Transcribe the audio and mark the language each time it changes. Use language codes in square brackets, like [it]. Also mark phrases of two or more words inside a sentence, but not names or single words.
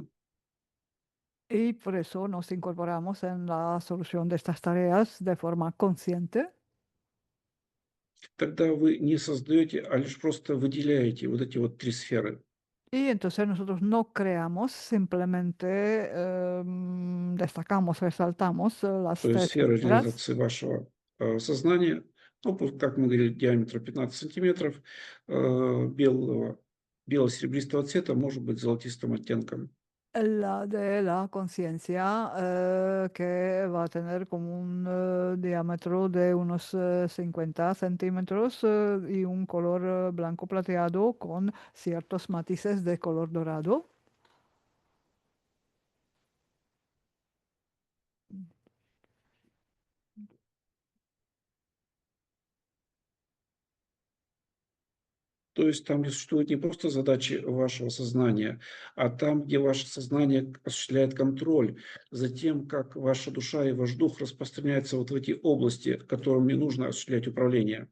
[es] Y por eso nos incorporamos en la solución de estas tareas de forma consciente. [ru] тогда вы не создаете, а лишь просто выделяете вот эти вот три сферы. [es] Y entonces nosotros no creamos, simplemente destacamos, resaltamos las [ru] То есть [es] tres [ru] сфера [es] esferas. [ru] реализации вашего сознания, ну, как мы говорили, диаметра 15 сантиметров, белого, бело-серебристого цвета, может быть золотистым оттенком. [es] La de la conciencia, que va a tener como un diámetro de unos 50 centímetros y un color blanco plateado con ciertos matices de color dorado. [ru] То есть там, где существуют не просто задачи вашего сознания, а там, где ваше сознание осуществляет контроль за тем, как ваша душа и ваш дух распространяются вот в эти области, которыми нужно осуществлять управление.